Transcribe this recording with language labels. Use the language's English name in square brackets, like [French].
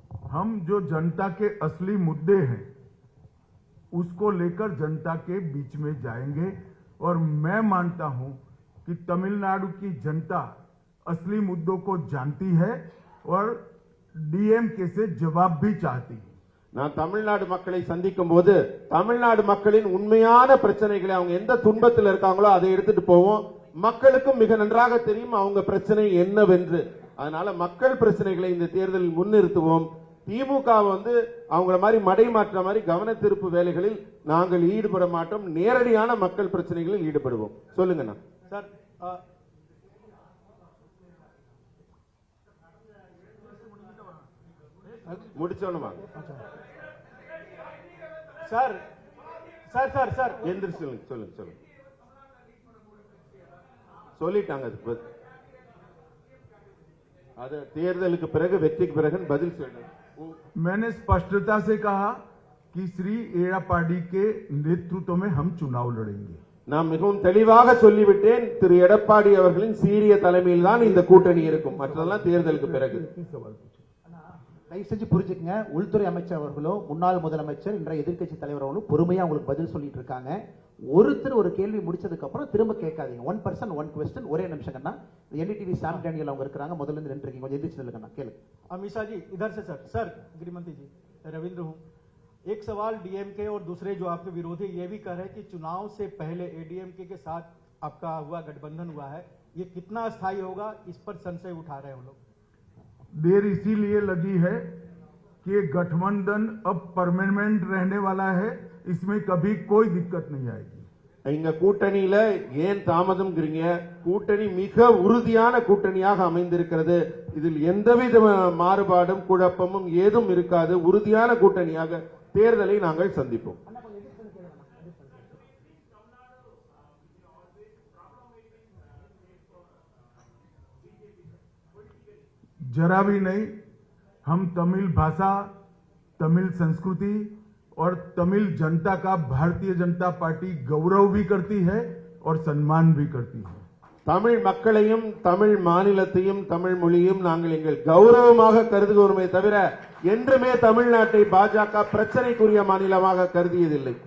[Hindi] हम जो जनता के असली मुद्दे हैं उसको लेकर जनता के बीच में जाएंगे, और मैं मानता हूं कि तमिलनाडु की जनता असली मुद्दों को जानती है और डीएमके से जवाब भी चाहती है। [Tamil] நான் தமிழ்நாடு மக்களை சந்திக்கும் போது தமிழ்நாடு மக்களின் உண்மையான பிரச்சனைகளை, அவங்க எந்த துன்பத்தில் இருக்காங்களோ அதை எடுத்துட்டு போவோம். மக்களுக்கும் மிக நன்றாக தெரியும் அவங்க பிரச்சனை என்னவென்று. அதனால மக்கள் பிரச்சனைகளை இந்த தேர்தலில் முன்னிறுத்துவோம். திமுக அவங்கள மாதிரி மடை மாற்ற மாதிரி கவன திருப்பு வேலைகளில் நாங்கள் ஈடுபட மாட்டோம். நேரடியான மக்கள் பிரச்சனைகளில் ஈடுபடுவோம். சொல்லுங்கண்ணா. Sir முடிச்சோணுமா? Sir sir sir sir எந்திரிச்சு சொல்லுங்க சொல்லுங்க சொல்லுங்க. சொல்லிட்டாங்க. அதுக்கு அது தேர்தலுக்கு பிறகு வெற்றிக்கு பிறகு பதில் சொல்லுங்க. [Hindi] मैंने स्पष्टता से कहा कि श्री एड़ापाडी के नेतृत्व में हम चुनाव लड़ेंगे। [Tamil] நான் மிகவும் தெளிவாக சொல்லிவிட்டேன். திரு எடப்பாடி அவர்களின் சீரிய தலைமையில் தான் இந்த கூட்டணி இருக்கும். மற்றதெல்லாம் தேர்தலுக்கு பிறகு. தயவு செஞ்சு புரிஞ்சுக்கங்க, உள்துறை அமைச்சர் அவர்களோ முன்னாள் முதலமைச்சர் இன்றைய எதிர்க்கட்சி தலைவர் அவர்களும் பொறுமையா உங்களுக்கு பதில் சொல்லிட்டு இருக்காங்க. ஒருத்தர் ஒரு கேள்வி முடிச்சதுக்கு அப்புறம் திரும்ப கேட்காதீங்க. [English] 1 person 1 question. [Tamil] ஒரே நிமிஷம் கண்ணா. NDTV சாம் டேனியல் அவங்க இருக்காங்க, முதல்ல இருந்து நின்று இருக்கீங்க, கொஞ்சம் எதிர்த்து நில்லுங்க கேளுங்க. [Hindi] अमीषा जी इधर से सर गृहमंत्री जी रविंद्र हूँ। एक सवाल डीएमके और दूसरे जो आपके विरोधी ये भी कह रहे हैं कि चुनाव से पहले एडीएमके के साथ आपका गठबंधन हुआ है, ये कितना अस्थायी होगा, इस पर संशय उठा रहे हैं लोग। देर इसीलिए लगी है कि ये गठबंधन अब परमानेंट रहने वाला है, इसमें कभी कोई दिक्कत नहीं आएगी। [Tamil] எங்க கூட்டணியில ஏன் தாமதம்ங்கிறீங்க? கூட்டணி மிக உறுதியான கூட்டணியாக அமைந்திருக்கிறது. இதில் எந்தவித மாறுபாடும் குழப்பமும் ஏதும் இருக்காது. உறுதியான கூட்டணியாக தேர்தலை நாங்கள் சந்திப்போம். [Hindi] जरा भी नहीं। हम तमिल भाषा, तमिल संस्कृति और तमिल जनता का भारतीय जनता पार्टी गौरव भी करती है और सम्मान भी करती है। [Tamil] தமிழ் மக்களையும் தமிழ் மாநிலத்தையும் தமிழ் மொழியும் நாங்கள் எங்கள் கௌரவமாக கருதுகிறோமே தவிர என்றுமே தமிழ்நாட்டை பாஜக பிரச்சனைக்குரிய மாநிலமாக கருதியதில்லை.